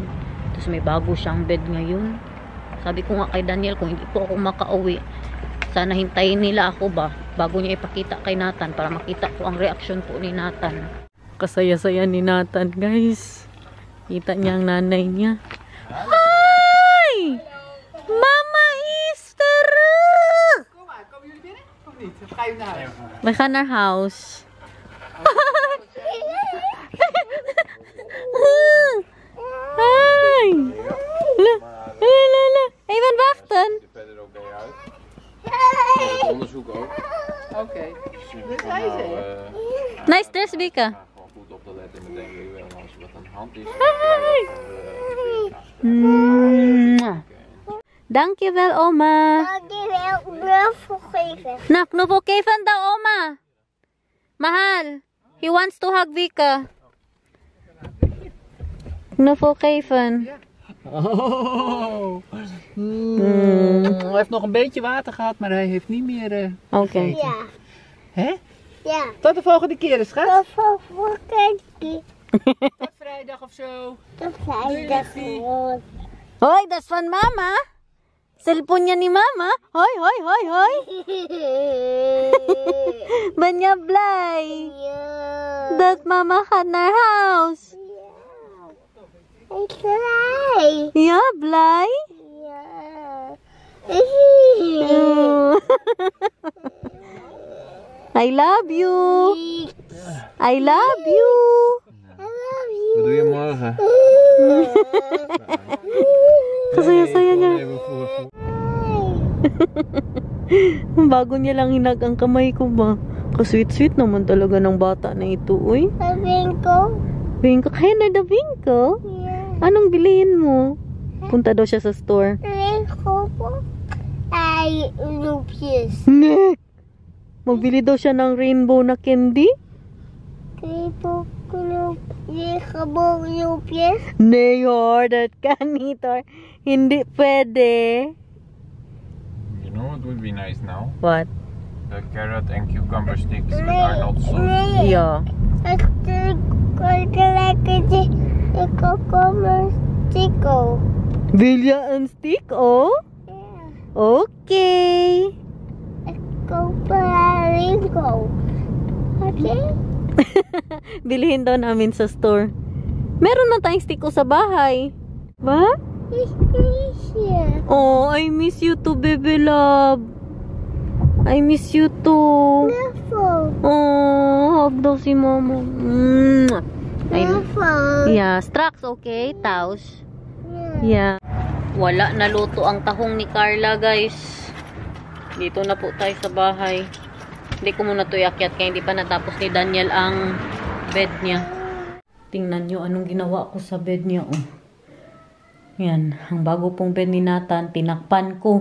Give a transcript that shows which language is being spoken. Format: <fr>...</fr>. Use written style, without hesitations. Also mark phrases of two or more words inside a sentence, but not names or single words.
<tl>Tapos may bago siyang bed ngayon. Sabi ko nga kay Daniel, kung hindi po ako makauwi, sana hintayin nila ako ba bago niya ipakita kay Nathan para makita ko ang reaction po ni Nathan. Kasaya-saya ni Nathan, guys. Kita niya ang nanay niya.</tl> <en>Hi! Mama Easter!</en> <nl>Kom maar, komen jullie binnen? Of niet? Of ga je naar huis? We gaan naar huis. Hi! La. Even wachten. Verder oké uit. Het onderzoek ook. Oké. Dus hij is er.</nl> <en>Nice dress, Bika.</en> <nl>Gewoon goed op te letten en denken als er wat aan de hand is. Dankjewel, oma. Dankjewel, knuffel geven.</nl> <tl>Na,</tl> <nl>knuffel geven</nl> <tl>daw, oma. Mahal.</tl> <en>He wants to hug Vika.</en> <nl>Knuffel geven. Oh. Hij heeft nog een beetje water gehad, maar hij heeft niet meer... Oké. Ja. Hè? Ja. Tot de volgende keer, schat. Knuffel voor kindje. Tot vrijdag of zo. Dat zei dat gewoon.</nl> <tl>Hoy,</tl> <nl>dat is van mama.</nl> <tl>Cellphone niya ni mama. Hoy, hoy, hoy, hoy.</tl> <nl>Ben je blij Ja. dat mama gaat naar huis? Ik blij. Ja, blij? Ja.</nl> <en>I love you. I love you.</en> <nl>Wat doe je morgen?</nl> <tl>Kasaya-saya niya. Bago niya lang hinag ang kamay ko ba? Kasweet-sweet naman talaga ng bata na ito, uy. Sabihin ko. Bingko, kaya na da bingko?</tl> <nl>Ja.</nl> <tl>Anong bilhin mo? Punta daw siya sa store. Sabihin ko po. Ay, loopjes.</tl> <nl>Nek!</nl> <tl>Magbili daw siya ng rainbow na candy?</tl> <nl>Kripo, loopjes. Gewoon loopjes. Nee hoor, dat kan niet hoor.</nl> <tl>Hindi pwede.</tl> <en>You know what would be nice now? What? The carrot and cucumber sticks with Arnold sauce.</en> <nl>Nee.</nl> <en>Yeah.</en> <nl>Ik kan lekker ik kom een stikkel. Wil je een stick, oh? Ja.</nl> <en>Okay.</en> <nl>Ik koop een winkel. Oké?</nl> <tl>Bilhin daw namin sa store. Meron na tayong stick ko sa bahay. Ba?</tl> <nl>Ik mis je.</nl> <en>Oh, I miss you too, baby love. I miss you too.</en> <nl>Knuffel.</nl> <tl>Oh, hug daw si mama.</tl> <nl>Knuffel.</nl> <en>Yeah, straks okay, taos.</en> <nl>Ja.</nl> <en>Yeah.</en> <tl>Wala na luto ang tahong ni Carla, guys. Dito na po tayo sa bahay. Hindi ko muna ito iakyat kaya hindi pa natapos ni Daniel ang bed niya. Tingnan nyo anong ginawa ko sa bed niya, oh. Yan, ang bago pong bed ni Nathan, tinakpan ko.</tl>